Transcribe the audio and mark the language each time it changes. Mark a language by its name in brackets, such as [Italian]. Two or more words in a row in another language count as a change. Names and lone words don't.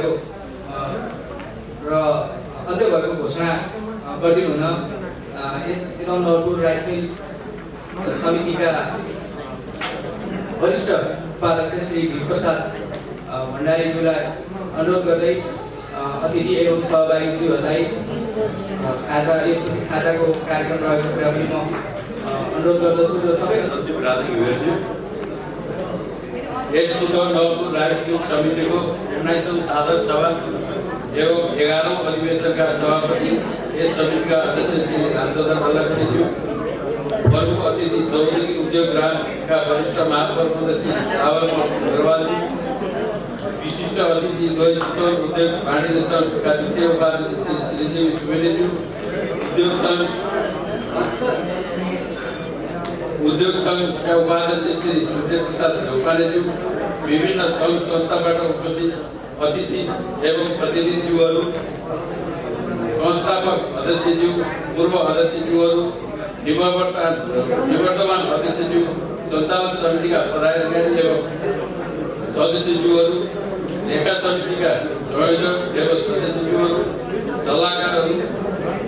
[Nepali] भएको घोषणा गरिदिनु हुन यस चितवन नवलपुर राइस मिल समितिका वरिष्ठ उपाध्यक्ष श्री भिप्रसाद भण्डारीज्यूलाई अनुरोध गर्दै अतिथि एवं सहभागीज्यूहरूलाई खाजा यसपछि खाजाको कार्यक्रम रहेको कुरा पनि म अनुरोध गर्दछु र सबै यस चितवन नवलपुर राइस मिल समितिको 19औं साधारण सभा एवं 11औं अधिवेशनका सभापति यस समितिका अध्यक्ष श्री रामचन्द्र डल्लाज्यू, प्रमुख अतिथि चौधरी उद्योग ग्रामका वरिष्ठ महाप्रबन्धक श्री साबरमल अग्रवालजी, विशिष्ट अतिथि लोहित चितवन उद्योग वाणिज्य सङ्घका द्वितीय उपाध्यक्ष श्री चिरञ्जीवी सुवेदीज्यू, उद्योग सङ्घका उपाध्यक्ष श्री सूर्य प्रसाद ढौकानेज्यू, विभिन्न सङ्घ संस्थाबाट उपस्थित अतिथि एवं प्रतिनिधिज्यूहरू, संस्थापक अध्यक्षज्यू, पूर्व अध्यक्षज्यूहरू, निवर्तमान अध्यक्षज्यू, सञ्चालक समितिका पदाधिकारी एवं सदस्यज्यूहरू, लेखा समितिका संयोजक एवं सदस्यज्यूहरू, सल्लाहकारहरू,